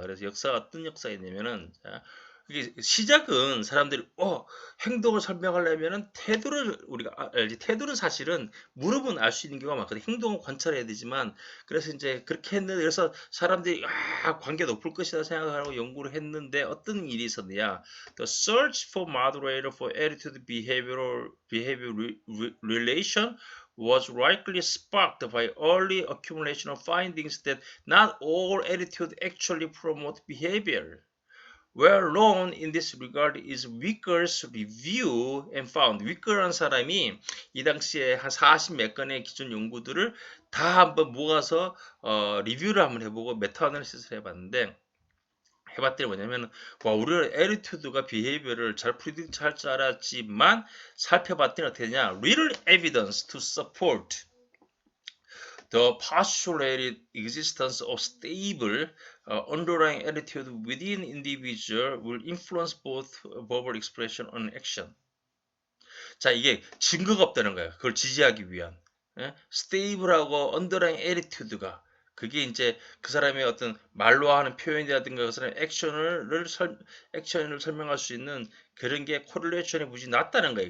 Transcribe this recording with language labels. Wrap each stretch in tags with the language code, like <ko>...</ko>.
<ko>그래서 역사가 어떤 역사가 있냐면은 이게 시작은 사람들이 행동을 설명하려면은 태도를 우리가 알지. 태도는 사실은 물으면 알 수 있는 경우가 많거든요. 행동을 관찰해야 되지만 그래서 이제 그렇게 했는데 그래서 사람들이 관계 높을 것이다 생각하고 연구를 했는데 어떤 일이 있었느냐?</ko> <en>The search for moderator for attitude behavior relation was likely sparked by early accumulation of findings that not all attitude actually promote behavior. Well known in this regard is Wicker's review and found.</en> <ko>Wicker라는 사람이 이 당시에 한 40 몇 건의 기존 연구들을 다 한번 모아서 리뷰를 한번 해보고 메타 어널리시스를 해봤더니 뭐냐면 우리는 에리튜드가 비헤이비어를 잘 프리딕트 할 줄 알았지만 살펴봤더니 어떻게 되냐?</ko> <en>Little evidence to support the postulated existence of stable underlying attitude within individual will influence both verbal expression and action.</en> <ko>자, 이게 증거가 없다는 거예요. 그걸 지지하기 위한. 스테이블하고 언더라인 에리튜드가 그게 이제 그 사람의 어떤 말로 하는 표현이라든가 그 사람의 액션을 설명할 수 있는 그런 게 코릴레이션이 무지 낮다는 거예요.</ko>